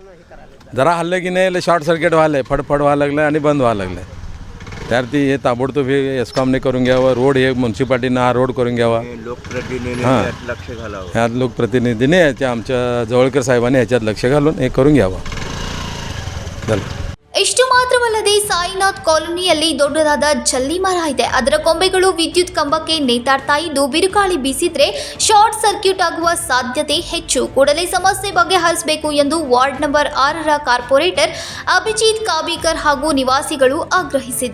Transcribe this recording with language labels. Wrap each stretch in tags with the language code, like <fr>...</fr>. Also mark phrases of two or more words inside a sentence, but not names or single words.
<mr>जरा हल्लं की नाही</mr> <en>short circuit</en> <mr>व्हायला आहे, फडफड व्हायला लागलं आणि बंद व्हायला लागलं आहे. तर ती हे ताबडतोब हे एस्कॉमने करून घ्यावं. रोड हे म्युन्सिपाल्टीनं हा रोड करून घ्यावा. हां, लक्ष घालावं. ह्यात लोकप्रतिनिधीने आमच्या जवळकर साहेबांनी ह्याच्यात लक्ष घालून हे करून घ्यावं. झालं.</mr> <kn>ಇಷ್ಟು ಮಾತ್ರವಲ್ಲದೆ ಸಾಯಿನಾಥ್ ಕಾಲೋನಿಯಲ್ಲಿ ದೊಡ್ಡದಾದ ಜಲ್ಲಿ ಮರ ಇದೆ. ಅದರ ಕೊಂಬೆಗಳು ವಿದ್ಯುತ್ ಕಂಬಕ್ಕೆ ನೇತಾಡ್ತಾ ಇದ್ದು ಬಿರುಗಾಳಿ ಬೀಸಿದ್ರೆ</kn> <en>short circuit</en> <kn>ಆಗುವ ಸಾಧ್ಯತೆ ಹೆಚ್ಚು. ಕೂಡಲೇ ಸಮಸ್ಯೆ ಬಗೆಹರಿಸಬೇಕು ಎಂದು</kn> <en>ward number</en> <kn>6ರ ಕಾರ್ಪೊರೇಟರ್ ಅಭಿಜಿತ್ ಕಾಬಿಕರ್ ಹಾಗೂ ನಿವಾಸಿಗಳು ಆಗ್ರಹಿಸಿದರು.</kn>